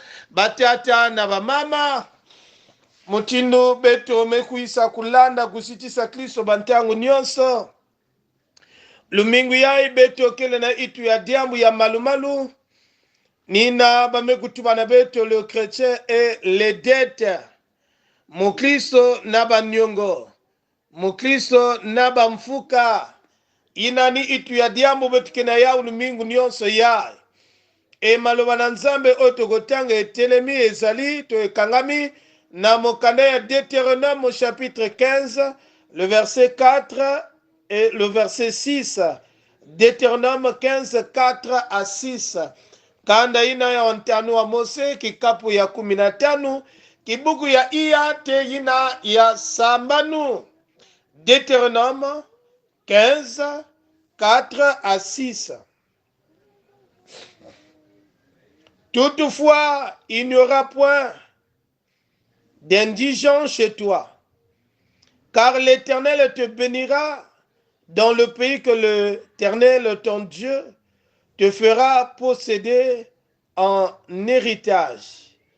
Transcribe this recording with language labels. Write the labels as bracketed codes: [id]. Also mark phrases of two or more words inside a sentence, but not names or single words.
[ktu] Batata na bamama mutindo beto mekuisa kulanda kusitisa Kristo bantangu nyonso lumingu yai beto kele na itu ya diambu ya malumalu nina bamekutubana beto [fr] le chrétien et les dettes [ktu] mukristo na banyongo mukristo na bamfuka inani itu ya diambu beto kena ya lumingu nyonso yai e [ln] maloba na nzambe oyo tokotanga etelemi ezali to ekangami na mokanda ya [ktu] Deutéronome [fr] au chapitre 15 le verset 4 et le verset 6. Deutéronome 15 4 à 6. [kg] Kanda ina ya ontano wa Mose kikapu ya 15 kibuku ya iya te ina ya sambanu. [fr] Deutéronome 15 4 à 6. Toutefois, il n'y aura point d'indigent chez toi, car l'Éternel te bénira dans le pays que l'Éternel, ton Dieu, te fera posséder en héritage.